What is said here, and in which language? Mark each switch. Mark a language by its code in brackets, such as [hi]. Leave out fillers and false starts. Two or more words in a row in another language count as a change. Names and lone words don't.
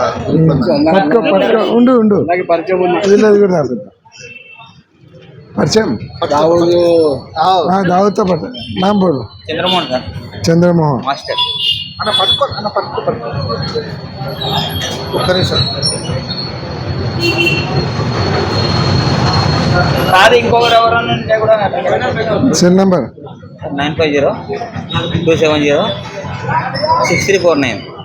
[te] ఉండు ఉండు పరిచయం దావుతో పట్ట [hi] नाम बोलो चंद्रमोहन सर चंद्रमोहन मास्टर [te] అన్న పట్టుకో ఒక్క నిమిషం కాదు ఇంకొకరు ఎవరన్నా ఉంటే కూడా సెల్ నంబర్ 950-270-6349.